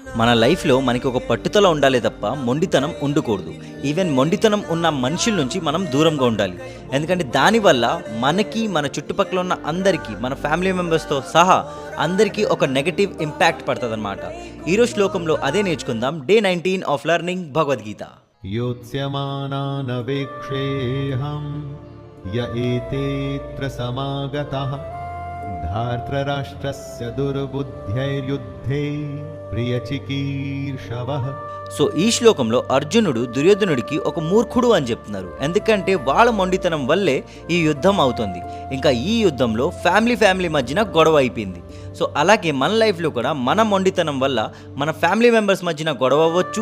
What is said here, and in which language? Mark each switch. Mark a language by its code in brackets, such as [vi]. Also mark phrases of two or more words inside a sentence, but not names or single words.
[te] మన లైఫ్లో మనకి ఒక పట్టుదల ఉండాలి తప్ప మొండితనం ఉండకూడదు. ఈవెన్ మొండితనం ఉన్న మనుషుల నుంచి మనం దూరంగా ఉండాలి. ఎందుకంటే దానివల్ల మనకి, మన చుట్టుపక్కల ఉన్న అందరికీ, మన [en] family membersతో [te] సహా అందరికీ ఒక [en] negative impact [te] పడుతుందన్నమాట. ఈరోజు శ్లోకంలో అదే నేర్చుకుందాం. [en] day 19 of learning [te] భగవద్గీత. [sa] योत्स्यमानानवेक्षेऽहं य एतेऽत्र समागतः धार्तराष्ट्रस्य दुर्बुद्ध्यैर्युद्धे प्रियचिकीर्षवः. [te] సో ఈ శ్లోకంలో అర్జునుడు దుర్యోధనుడికి ఒక మూర్ఖుడు అని చెప్తున్నారు. ఎందుకంటే వాళ్ళ మొండితనం వల్లే ఈ యుద్ధం అవుతుంది. ఇంకా ఈ యుద్ధంలో ఫ్యామిలీ మధ్యన గొడవ అయిపోయింది. సో అలాగే మన లైఫ్లో కూడా మన మొండితనం వల్ల మన [en] family members [te] మధ్యన గొడవ అవ్వచ్చు.